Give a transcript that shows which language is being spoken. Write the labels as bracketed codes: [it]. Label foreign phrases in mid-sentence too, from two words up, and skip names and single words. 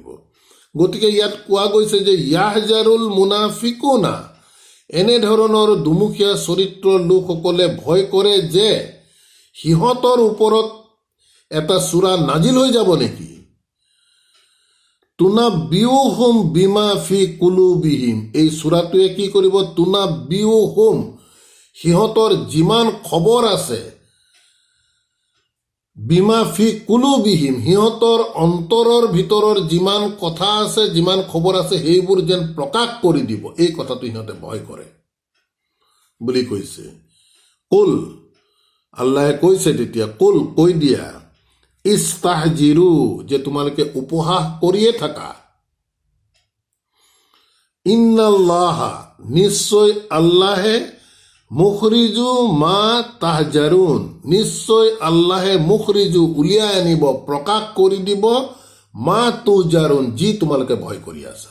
[as] গতিকে ইয়াত কোৱা গৈছে যে [ar] يحذر المنافقون [as] এনেধৰণৰ দুমুখীয়া চৰিত্ৰৰ লোকসকলে ভয় কৰে যে সিহঁতৰ ওপৰত এটা চূৰা নাজিল হৈ যাব নেকি। [ar] تنبئهم بما في قلوبهم [as] এই চূৰাটোৱে কি কৰিব? তুনাব্বিউহুম সিহঁতৰ যিমান খবৰ আছে, [ar] بما في قلوبهم, [as] সিহঁতৰ অন্তৰৰ ভিতৰৰ যিমান কথা আছে, যিমান খবৰ আছে, সেইবোৰ যেন প্ৰকাশ কৰি দিব, এই কথাটো সিহঁতে ভয় কৰে বুলি কৈছে। কুল, আল্লাহে কৈছে তেতিয়া, কুল কৈ দিয়া, ইস্তাহজিৰু, যে তোমালোকে উপহাস কৰিয়ে থাকা, ইন্নাল্লাহা, নিশ্চয় আল্লাহে, [ar] مخرج ما تحذرون, [as] নিশ্চয় আল্লাহে মুখৰিজু, উলিয়াই আনিব, প্ৰকাশ কৰি দিব, [ar] ما تحذرون, [as] যি তোমালোকে ভয় কৰি আছা।